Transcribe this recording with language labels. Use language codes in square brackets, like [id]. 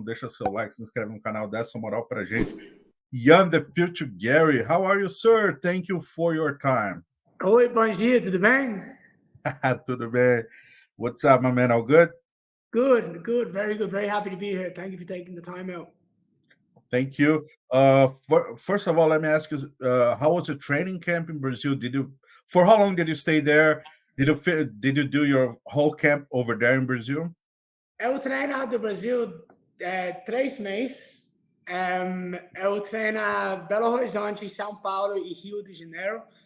[pt] Deixa seu like, se inscreve no canal, dá essa moral pra gente. [en] Young the future Garry, how are you, sir? Thank you for your time. [pt] Oi, bom dia, tudo bem? Tudo bem. [en] What's up, my man? All good? Good, very good. Very happy to be here. Thank you for taking the time out. Thank you. First of all, let me ask you, how was the training camp in Brazil? For how long did you stay there? Did you do your whole camp over there in Brazil? [pt] Eu treino do Brasil 3 meses. Eu treino Belo Horizonte, São Paulo e Rio de Janeiro.